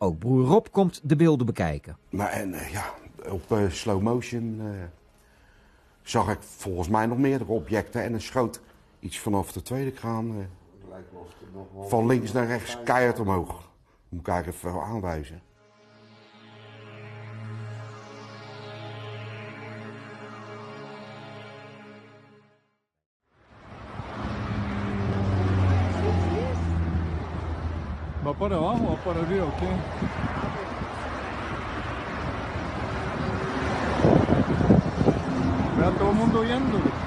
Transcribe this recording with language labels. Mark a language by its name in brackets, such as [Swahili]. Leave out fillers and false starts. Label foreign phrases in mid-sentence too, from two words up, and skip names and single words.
[Dutch] Ook broer Rob komt de beelden bekijken. Maar en ja, op slow motion zag ik volgens mij nog meerdere objecten. En er schoot iets vanaf de tweede kraan van links naar rechts keihard omhoog. Moet ik eigenlijk even aanwijzen. [Spanish] ¿Va para abajo o va para arriba o qué? Vea todo el mundo viéndolo.